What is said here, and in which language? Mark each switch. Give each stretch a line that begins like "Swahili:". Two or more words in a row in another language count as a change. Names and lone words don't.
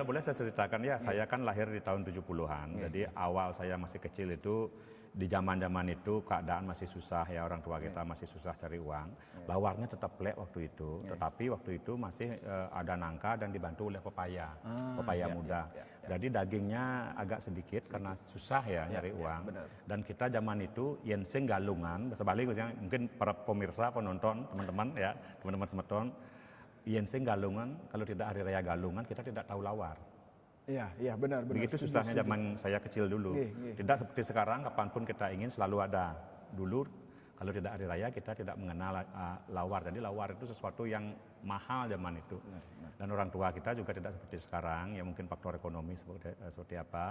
Indonesian: kalau boleh saya ceritakan ya, saya kan lahir di tahun 70-an. Jadi awal saya masih kecil itu, di zaman-zaman itu keadaan masih susah ya, orang tua kita masih susah cari uang. Lawarnya tetap plek waktu itu, tetapi waktu itu masih ada nangka dan dibantu oleh pepaya muda. Jadi dagingnya agak sedikit karena susah ya nyari uang. Dan kita zaman itu
Balinese: yenseng galungan,
Indonesian: bahasa Bali mungkin para pemirsa, penonton, teman-teman ya, teman-teman semeton,
Balinese: yenseng galungan,
Indonesian: kalau tidak hari raya galungan kita tidak tahu lawar. Iya benar. Begitu susahnya zaman saya kecil dulu. Tidak seperti sekarang, kapanpun kita ingin selalu ada. Dulu kalau tidak hari raya kita tidak mengenal lawar. Jadi lawar itu sesuatu yang mahal zaman itu. Dan orang tua kita juga tidak seperti sekarang, ya mungkin faktor ekonomi seperti apa.